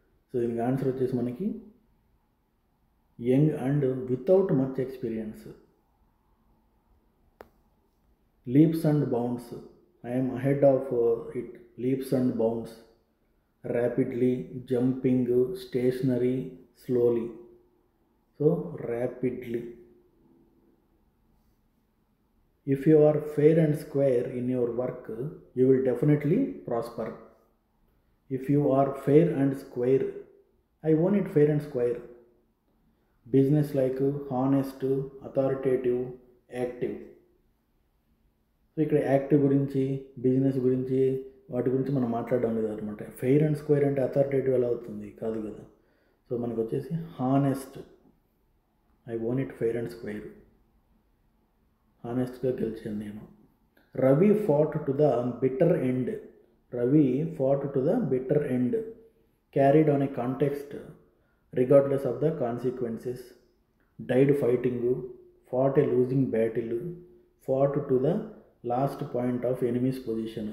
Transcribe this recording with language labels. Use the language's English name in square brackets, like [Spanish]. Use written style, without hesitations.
[English] so [Telugu] దీనికి answer వచ్చేసి మనకి [English] Young and without much experience. Leaps and bounds, I'm ahead of it, leaps and bounds, rapidly, jumping, stationary, slowly. So rapidly. If you are fair and square in your work, you will definitely prosper. If you are fair and square, I want it fair and square. Business like, honest, authoritative, active. [Telugu] So ఇక్కడ active గురించి, business గురించి, వాటి గురించి మనం మాట్లాడడం లేదు అనమాట. Fair and square అంటే అథారిటేటివ్ ఎలా అవుతుంది, కాదు కదా. సో మనకు వచ్చేసి honest, [English] I want it fair and square. [Telugu] హానెస్ట్గా గెలిచాను నేను. [English] Ravi fought to the bitter end, Ravi fought to the bitter end, carried on a context regardless of the consequences, died fighting, fought a losing battle, fought to the last point of enemy's position.